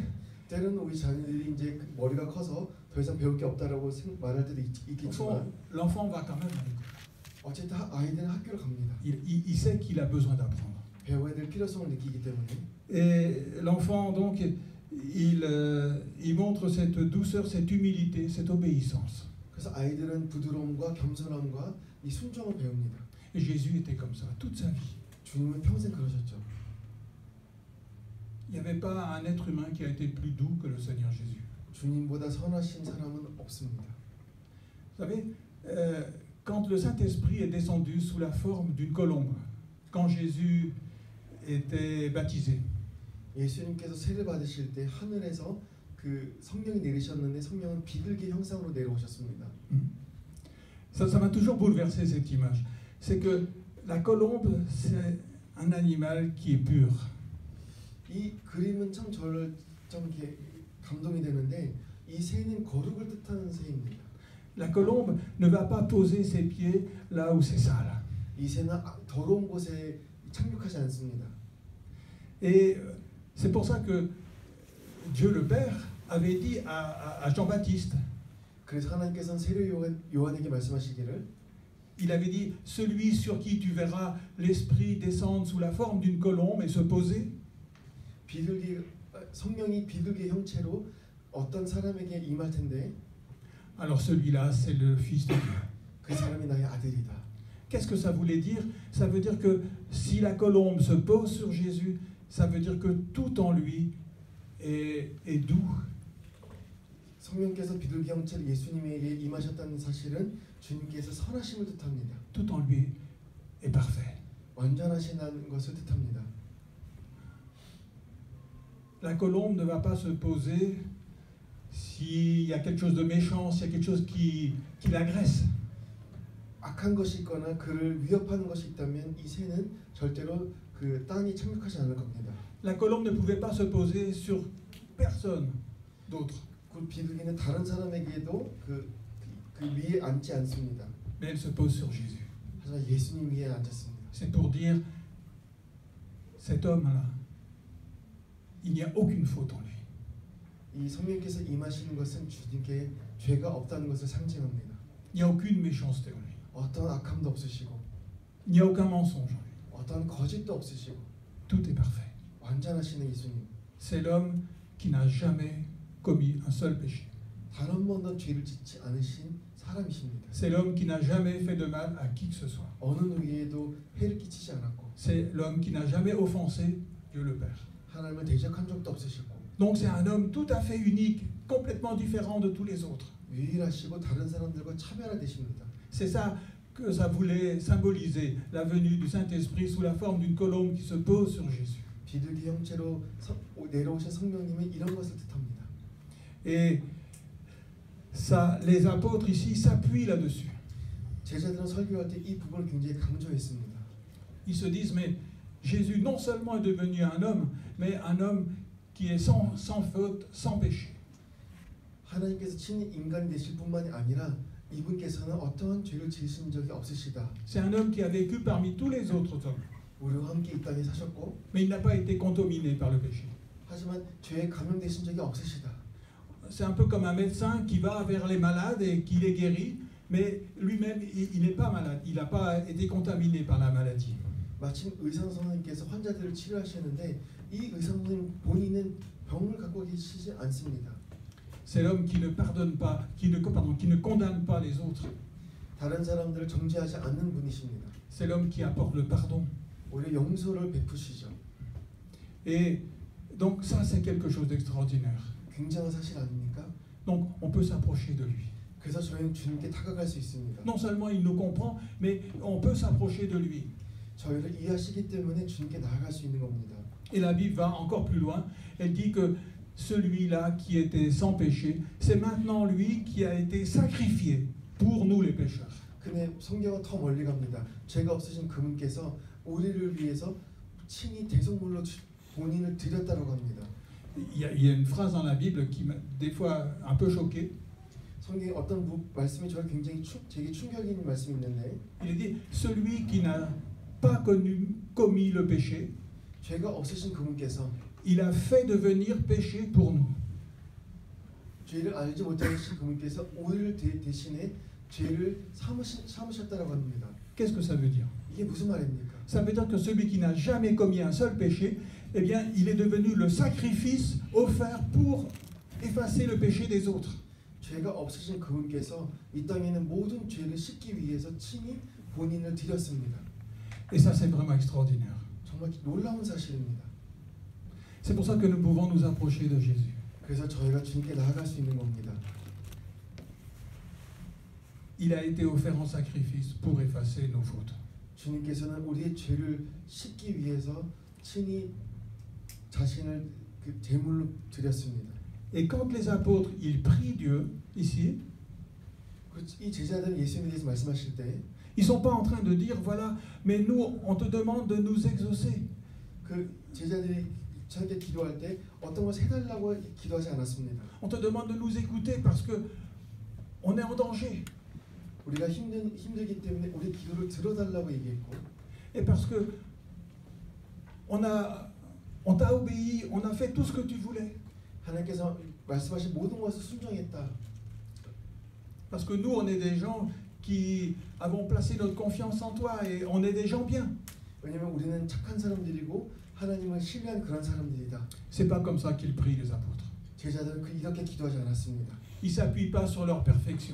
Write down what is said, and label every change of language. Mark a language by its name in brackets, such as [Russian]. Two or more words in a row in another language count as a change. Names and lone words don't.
[Korean] 때로는 우리 자녀들이 이제 머리가 커서 더 이상 배울 게 없다라고 말할 때도 있겠지만. [French] L'enfant va quand même à l'école. [Korean] 어쨌든 아이들은 학교를 갑니다. [French] Il sait qu'il a besoin d'apprendre. [Korean] 배워야 될 필요성을 느끼기 때문에. [French] Et l'enfant donc, il montre cette douceur, cette humilité, cette obéissance. [Korean] 그래서 아이들은 부드러움과 겸손함과 이 순종을 배웁니다. [French] Et Jésus était comme ça toute sa vie. [Korean] 주님은 평생 그러셨죠. [French] Il n'y avait pas un être humain qui a été plus doux que le Seigneur Jésus. [Korean] 주님보다 선하신 사람은 없습니다. [French] Vous savez, quand le Saint-Esprit est descendu sous la forme d'une colombe, quand Jésus était baptisé, [Korean] 예수님께서 세례 받으실 때 하늘에서 그 성령이 내리셨는데 성령은 비둘기 형상으로 내려오셨습니다. [French] Ça m'a toujours bouleversé cette image. C'est que la colombe, c'est un animal qui est pur. [Korean] 이 그림은 참 저를 좀 이렇게 감동이 되는데 이 새는 거룩을 뜻하는 새입니다. [French] La colombe ne va pas poser ses pieds là où c'est sale. [Korean] 이 새는 더러운 곳에 착륙하지 않습니다. [French] Et c'est pour ça que Dieu le Père avait dit à Jean-Baptiste, [Korean] 그래서 하나님께서는 세례 요한에게 말씀하시기를 [French] il avait dit, celui sur qui tu verras l'Esprit descendre sous la forme d'une colombe et se poser, [Korean] 성령이 비둘기 형체로 어떤 사람에게 임할 텐데 [French] alors celui-là, c'est le Fils de Dieu. [Korean] 그 사람이 나의 아들이다. [French] Qu'est-ce que ça voulait dire? Ça veut dire que si la colombe se pose sur Jésus, ça veut dire que tout en lui est doux. [Korean] 성령께서 비둘기 형체로 예수님에게 임하셨다는 사실은 주님께서 선하심을 뜻합니다. [French] Tout en lui est parfait. [Korean] 완전하시다는 것을 뜻합니다. [French] La colombe ne va pas se poser s'il y a quelque chose de méchant, s'il y a quelque chose qui l'agresse. [Korean] 악한 것이 있거나 그를 위협하는 것이 있다면 이 새는 절대로 그 땅에 착륙하지 않을 겁니다. [French] La colombe ne pouvait pas se poser sur personne d'autre. [Korean] 그 비둘기는 다른 사람에게도 그 위에 앉지 않습니다. [French] Mais elle se pose sur Jésus. [Korean] 하지만 예수님 위에 앉았습니다. [French] C'est pour dire, cet homme-là, il n'y a aucune faute en lui. [Korean] 이 성령께서 임하시는 것은 주님께 죄가 없다는 것을 상징합니다. [French] Il n'y a aucune méchanceté en lui. [Korean] 어떤 악함도 없으시고 [French] Il n'y a aucun mensonge en lui. [Korean] 어떤 거짓도 없으시고 [French] Tout est parfait. [Korean] 완전하시는 예수님. [French] C'est l'homme qui n'a jamais commis un seul péché. [Korean] 단 한 번도 죄를 짓지 않으신 사람이십니다. [French] C'est l'homme qui n'a jamais fait de mal à qui que ce soit. [Korean] 어느 누구에도 해를 끼치지 않았고 [French] C'est l'homme qui n'a jamais offensé Dieu le Père. [Korean] 하나님을 대적한 적도 없으셨고 [French] Donc c'est un homme tout à fait unique, complètement différent de tous les autres. [Korean] 유일하시고 다른 사람들과 차별화되십니다. [French] C'est ça que ça voulait symboliser, la venue du Saint-Esprit sous la forme d'une colombe qui se pose sur Jésus. [Korean] 비둘기 형체로 내려오신 성령님은 이런 것을 뜻합니다. [French] Et ça, les apôtres ici s'appuient là-dessus. [Korean] 제자들은 설교할 때 이 부분을 굉장히 강조했습니다. [French] Ils se disent, mais Jésus non seulement est devenu un homme, mais un homme qui est sans faute, sans péché. [Korean] 하나님께서 친히 인간이 되실 뿐만이 아니라 이분께서는 어떠한 죄를 지으신 적이 없으시다. [French] C'est un homme qui a vécu parmi tous les autres hommes, [Korean] 우리와 함께 이 땅에 사셨고 [French] mais il n'a pas été contaminé par le péché. [Korean] 하지만 죄에 감염되신 적이 없으시다. [French] C'est un peu comme un médecin qui va vers les malades et qui les guérit, mais lui-même, il n'est pas malade, il n'a pas été contaminé par la maladie. [Korean] 마침 의사 선생님께서 환자들을 치료하시는데 이 의사 선생님 본인은 병을 갖고 계시지 않습니다. [French] C'est l'homme qui ne pardonne pas, qui ne condamne pas les autres. [Korean] 다른 사람들을 정죄하지 않는 분이십니다. [French] C'est l'homme qui apporte le pardon. [Korean] 오히려 용서를 베푸시죠. [French] Et donc ça, c'est quelque chose d'extraordinaire. [Korean] 굉장한 사실 아닙니까? [French] Donc on peut s'approcher de lui. [Korean] 그래서 저희는 주님께 다가갈 수 있습니다. [French] Non seulement il nous comprend, mais on peut s'approcher de lui. [Korean] 저희를 이해하시기 때문에 주님께 나아갈 수 있는 겁니다. [French] Et la Bible va encore plus loin. Elle dit que celui-là qui était sans péché, c'est maintenant lui qui a été sacrifié pour nous les pécheurs. [Korean] 근데 성경은 더 멀리 갑니다. 죄가 없으신 그분께서 우리를 위해서 친히 대속물로 본인을 드렸다고 합니다. [French] Il y a une phrase dans la Bible qui m'a des fois un peu choqué. [Korean] 성경에 어떤 말씀이 저를 굉장히 제게 충격인 말씀이 있는데 [French] Il dit celui qui n'a pas commis le péché, [Korean] 죄가 없으신 그분께서 [French] il a fait devenir péché pour nous. [Korean] 죄를 알지 못하신 그분께서 우리를 대신에 죄를 삼으셨다고 합니다. [French] Qu'est-ce que ça veut dire? [Korean] 이게 무슨 말입니까? [French] Ça veut dire que celui qui n'a jamais commis un seul péché, eh bien, il est devenu le sacrifice offert pour effacer le péché des autres. [Korean] 죄가 없으신 그분께서 이 땅에는 모든 죄를 씻기 위해서 친히 본인을 드렸습니다. [French] Et ça, c'est vraiment extraordinaire. [Korean] 정말 놀라운 사실입니다. [French] C'est pour ça que nous pouvons nous approcher de Jésus. [Korean] 그래서 저희가 주님께 나아갈 수 있는 겁니다. [French] Il a été offert en sacrifice pour effacer nos fautes. [Korean] 주님께서는 우리의 죄를 씻기 위해서 친히 자신을 그 제물로 드렸습니다. [French] Et quand les apôtres, ils prient Dieu, ici, [Korean] 이 제자들은 예수님에 대해서 말씀하실 때 [French] ils ne sont pas en train de dire, voilà, mais nous, on te demande de nous exaucer. [Korean] 그 제자들이 저에게 기도할 때 어떤 것을 해달라고 기도하지 않았습니다. [French] On te demande de nous écouter parce que on est en danger. [Korean] 우리가 힘들기 때문에 우리 기도를 들어달라고 얘기했고 [French] Et parce que on On t'a obéi, on a fait tout ce que tu voulais. [Korean] 하나님께서 말씀하신 모든 것을 순종했다. [French] Parce que nous, on est des gens qui avons placé notre confiance en toi et on est des gens bien. [Korean] 왜냐하면 우리는 착한 사람들이고 하나님을 신뢰한 그런 사람들이다. [French] C'est pas comme ça qu'ils prient les apôtres. [Korean] 제자들은 이렇게 기도하지 않았습니다. [French] Ils s'appuient pas sur leur perfection.